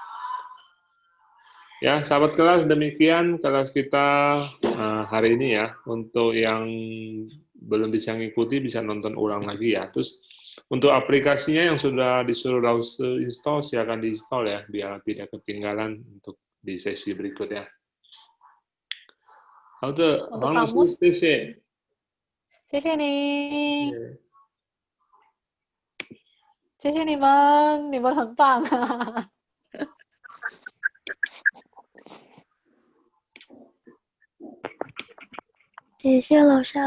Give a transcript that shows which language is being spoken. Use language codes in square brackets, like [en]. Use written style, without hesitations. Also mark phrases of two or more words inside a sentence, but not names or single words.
[id] Ya, sahabat kelas, demikian kelas kita hari ini ya. Untuk yang belum bisa ngikuti, bisa nonton ulang lagi ya. Terus untuk aplikasinya yang sudah disuruh Lause install, silakan di-install ya, biar tidak ketinggalan untuk di sesi berikutnya. [zh] 好的，黄老师，谢谢。谢谢你，谢谢你们，你们很棒。谢谢老师，